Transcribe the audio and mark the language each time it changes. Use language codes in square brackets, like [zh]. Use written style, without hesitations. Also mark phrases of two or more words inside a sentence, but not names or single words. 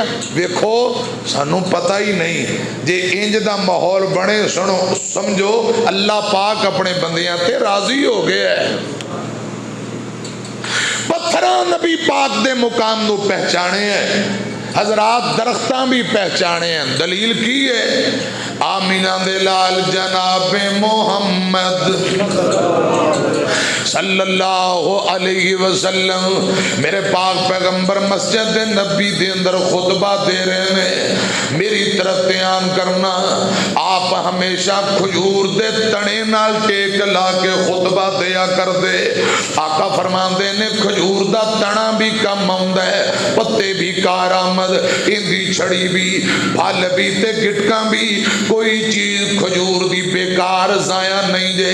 [pa] ਵੇਖੋ ਸਾਨੂੰ ਪਤਾ ਹੀ ਨਹੀਂ, ਜੇ ਇੰਜ ਦਾ ਮਾਹੌਲ ਬਣੇ ਸੁਣੋ ਸਮਝੋ ਅੱਲਾਹ ਪਾਕ ਅਪਣੇ ਬੰਦਿਆਂ ਤੇ ਰਾਜ਼ੀ ਹੋ ਗਿਆ ਹੈ। ਪੱਥਰਾਂ ਨਬੀ ਪਾਕ ਦੇ ਮੁਕਾਮ ਨੂੰ ਪਹਿਚਾਣੇ ਹੈ, ਹਜ਼ਰਾਤ ਦਰਖ਼ਤਾਂ ਭੀ ਪਹਿਚਾਣੇ ਹੈਂ। ਦਲੀਲ ਕੀ ਹੈ, ਆਮੀਨਾ ਦੇ ਲਾਲ ਜਨਾਬੇ ਮੁਹੰਮਦ [ar] صلى الله عليه وسلم, [pa] ਮੇਰੇ ਪਾਕ ਪੈਗ਼ੰਬਰ ਮਸਜਿਦ ਨਬੀ ਦੇ ਅੰਦਰ ਖ਼ੁਤਬਾ ਦੇ ਰਹੇ ਨੇ। ਮੇਰੀ ਤਰਫ਼ ਧਿਆਨ ਕਰਨਾ, ਆਪ ਹਮੇਸ਼ਾ ਖਜੂਰ ਦੇ ਤਣੇ ਨਾਲ ਟੇਕ ਲਾ ਕੇ ਖ਼ੁਤਬਾ ਦਿਆ ਕਰ ਦੇ। ਆਕਾ ਫ਼ਰਮਾਂਦੇ ਨੇ ਖਜੂਰ ਦਾ ਤਣਾ ਭੀ ਕੰਮ ਆਉਂਦਾ ਹੈ, ਪੱਤੇ ਭੀ ਕਾਰਾਮਦ, ਇੰਦੀ ਛੜੀ ਭੀ, ਫਲ ਭੀ ਤੇ ਗਿਟਕਾਂ ਭੀ, ਕੋਈ ਚੀਜ਼ ਖਜੂਰ ਦੀ ਬੇਕਾਰ ਜ਼ਾਇਆ ਨਹੀਂ ਜੇ।